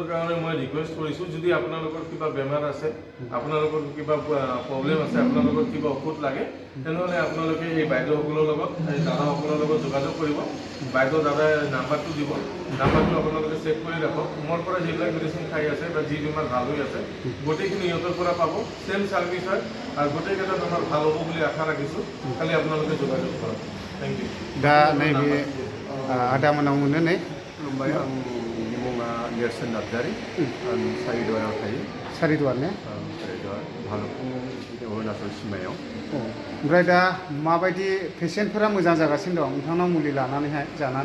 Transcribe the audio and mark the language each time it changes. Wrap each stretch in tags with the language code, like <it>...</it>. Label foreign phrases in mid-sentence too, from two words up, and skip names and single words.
<as>কাৰণে মই ৰিকুৱেষ্ট কৰিছোঁ যদি আপোনালোকৰ কিবা বেমাৰ আছে আপোনালোকৰ কিবা প্ৰব্লেম আছে আপোনালোকৰ কিবা ঔষধ লাগে তেনেহ'লে আপোনালোকে এই বাইদেউসকলৰ লগত এই দাদাসকলৰ লগত যোগাযোগ কৰিব বাইদেউ দাদাই নাম্বাৰটো দিব নাম্বাৰটো আপোনালোকে চেক কৰি ৰাখক মোৰ পৰা যিবিলাক মেডিচিন খাই আছে বা যি বেমাৰ ভাল হৈ আছে গোটেইখিনি ইহঁতৰ পৰা পাব</as> <en>same service</en> <as>হয় আৰু গোটেইকেইটা বেমাৰ ভাল হ'ব বুলি আশা ৰাখিছোঁ খালি আপোনালোকে যোগাযোগ কৰক</as> <en>thank you</en> <brx>दा नैबे आदा मोनाव मोनो नै खुलुमबाय आंनि मुङा नेरसोन नार्जारि आं सारिदुवाराव थायो सारिदुवार ने सारिदुवार भालुकपुं अरुणाचल सिमायाव ओमफ्राय दा माबायदि पेसेन्टफोरा मोजां जागासिनो दं नोंथांनाव मुलि लानानैहाय जानानै</brx>